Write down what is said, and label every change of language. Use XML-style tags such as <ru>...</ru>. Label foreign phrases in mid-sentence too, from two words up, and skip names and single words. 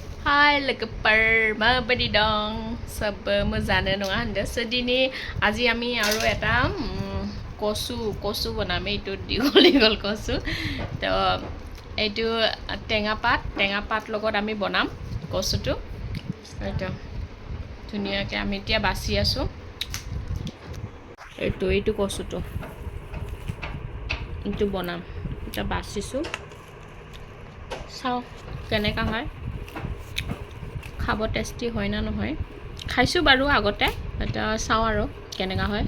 <brx>हाय लोगोफोर माबायदि दं सब मोजाङानो नङा होनदो so दिनै</brx> <as>আজি আমি আৰু এটা কচু বনাম এইটো দীঘল কচু তো এইটো টেঙা পাত লগত আমি বনাম কচুটো এইটো ধুনীয়াকৈ আমি এতিয়া বাছি আছো এইটো কচুটো এইটো বনাম এটা বাছিছো চাও কেনেকা হয় খাব টেষ্টি হয় না নহয় খাইছো বাৰু আগতে এটা চাও আৰু কেনেকা হয়</as>